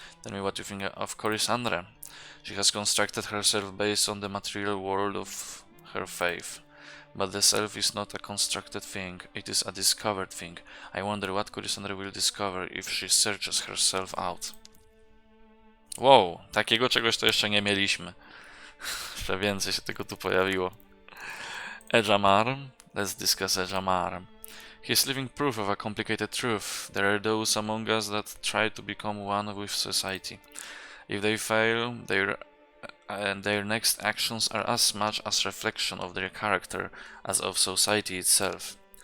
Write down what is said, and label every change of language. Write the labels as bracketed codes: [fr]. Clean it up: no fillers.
[en] Tell me what you think of Corysandra. She has constructed herself based on the material world of her faith. But the self is not a constructed thing, it is a discovered thing. I wonder what Corysandra will discover if she searches herself out. [pl] Wow, takiego czegoś to jeszcze nie mieliśmy. Jeszcze więcej się tego tu pojawiło. [en] Ejamar. Let's discuss Ejamar. He is living proof of a complicated truth. There are those among us that try to become one with society. If they fail, their next actions are as much a reflection of their character as of society itself.